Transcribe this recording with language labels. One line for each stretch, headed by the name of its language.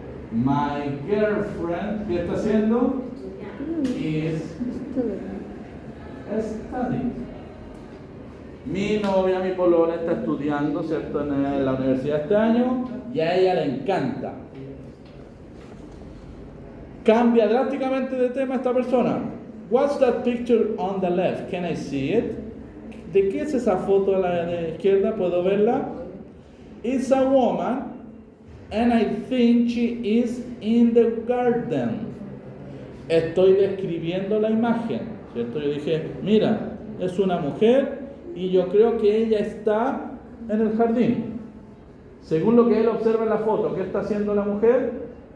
English: My girlfriend,
Spanish: ¿qué está haciendo?
English: Is studying.
Spanish: Mi novia, mi polola, está estudiando, ¿cierto?, en la universidad este año y a ella le encanta. Cambia drásticamente de tema esta persona.
English: What's that picture on the left? Can I see it?
Spanish: ¿De qué es esa foto a la izquierda? ¿Puedo verla?
English: It's a woman and I think she is in the garden.
Spanish: Estoy describiendo la imagen, ¿cierto? Yo dije, mira, es una mujer y yo creo que ella está en el jardín. Según lo que él observa en la foto, ¿qué está haciendo la mujer?